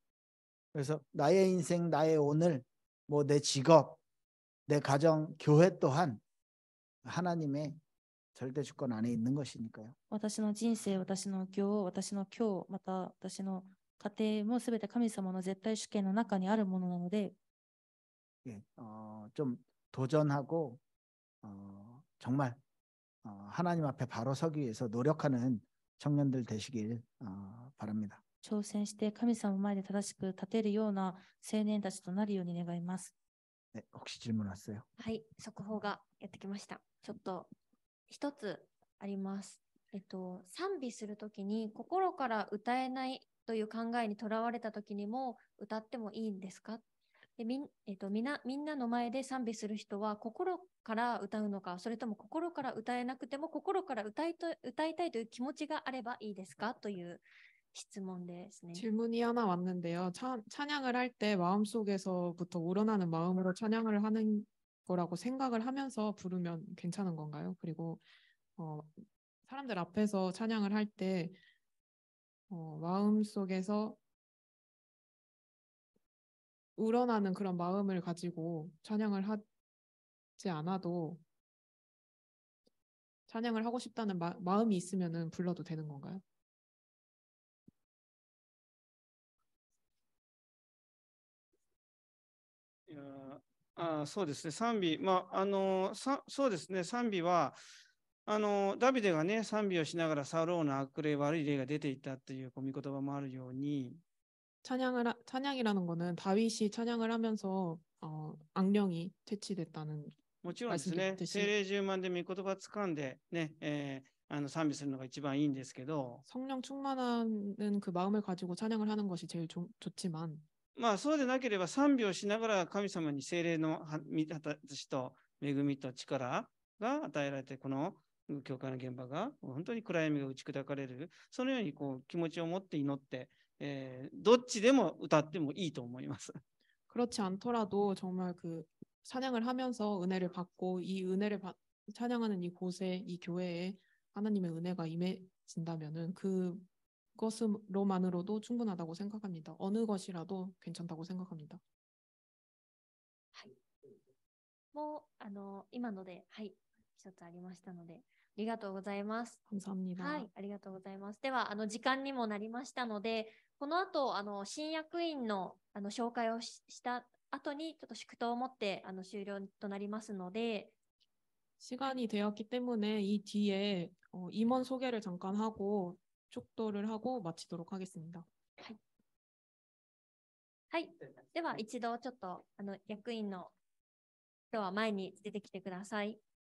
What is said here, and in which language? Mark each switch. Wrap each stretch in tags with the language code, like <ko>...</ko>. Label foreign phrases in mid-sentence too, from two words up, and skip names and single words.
<ko>그래서 나의 인생 나의 오늘 뭐 내 직업 내 가정 교회 또한 하나님의 절대 주권 안에 있는 것이니까요.</ko> <ja>私の人生、私の業、私の今日、また私の家庭もすべて神様の絶対主権の中にあるものなので、</ja> <ko>예, 좀 도전하고 정말 하나님 앞에 바로 서기 위해서 노력하는 청년들 되시길 바랍니다.</ko> <ja>挑戦して神様の前で正しく立てるような青年たちとなるように願います。</ja> <ko>네, 혹시 질문 왔어요?</ko> <ja>はい、速報がやってきました。ちょっと一つあります。賛美するときに心から歌えないという考えにとらわれたときにも歌ってもいいんですか？でみんなの前で賛美する人は心から歌うのか、それとも心から歌えなくても心から歌いたいという気持ちがあればいいですかという質問ですね。</ja> <ko>질문이 하나 왔는데요. 찬양을 할 때 마음속에서부터 우러나는 마음으로 찬양을 하는 거라고 생각을 하면서 부르면 괜찮은 건가요? 그리고 사람들 앞에서 찬양을 할 때 마음속에서 우러나는 그런 마음을 가지고 찬양을 하지 않아도 찬양을 하고 싶다는 마음이 있으면은 불러도 되는 건가요?</ko> <ja>いやそうですね、賛美、そうですね、賛美は、ダビデがね、賛美をしながらサウローの悪霊、悪い霊が出ていったという御言葉もあるように、</ja> <ko>찬양이라는 거는 다윗이 찬양을 하면서 악령이 퇴치됐다는</ko> <ja>もちろんですね、聖霊充満で御言葉掴んで、ね賛美するのが一番いいんですけど、</ja> <ko>성령 충만한 그 마음을 가지고 찬양을 하는 것이 제일 좋지만</ko> <ja>まあそうでなければ賛美をしながら神様に聖霊の私と恵みと力が与えられて、この教会の現場が本当に暗闇が打ち砕かれる、そのように気持ちを持って祈って、どっちでも歌ってもいいと思います。</ja> <ko>그렇지 않더라도 정말 그 찬양을 하면서 은혜를 받고 이 은혜를 찬양하는 이곳에 이 교회에 하나님의 은혜가 임해진다면은 그것으로만으로도 충분하다고 생각합니다. 어느 것이라도 괜찮다고 생각합니다.</ko> <ja>もう今ので、はい、一つありましたので、ありがとうございます。</ja> <ko>감사합니다.</ko> <ja>はい、ありがとうございます。では時間にもなりましたので、この後新役員の紹介をした後にちょっと祝祷を持って終了となりますので、</ja> <ko>시간이 되었기 때문에 이 뒤에 임원 소개를 잠깐 하고 축도를 하고 마치도록 하겠습니다.</ko> <ja>はい、では一度ちょっと役員の人は前に出てきてください。</ja>